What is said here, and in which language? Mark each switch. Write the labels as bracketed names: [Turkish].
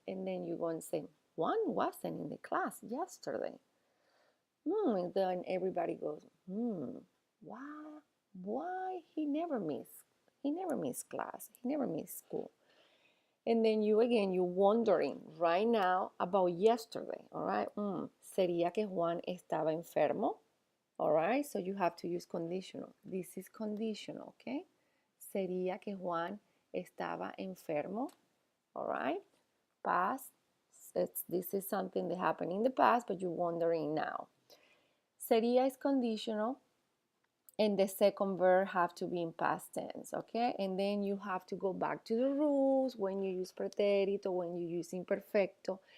[English] And then you go and say, Juan wasn't in the class yesterday. And then everybody goes, why? Why he never missed class. He never missed school. And then you're wondering right now about yesterday, all right? [Spanish] Sería que Juan estaba enfermo, [English] all right? So you have to use conditional. This is conditional, okay? [Spanish] Sería que Juan estaba enfermo, [English] all right? Past, this is something that happened in the past, but you're wondering now. Sería is conditional, and the second verb have to be in past tense, okay? And then you have to go back to the rules when you use pretérito, when you use imperfecto.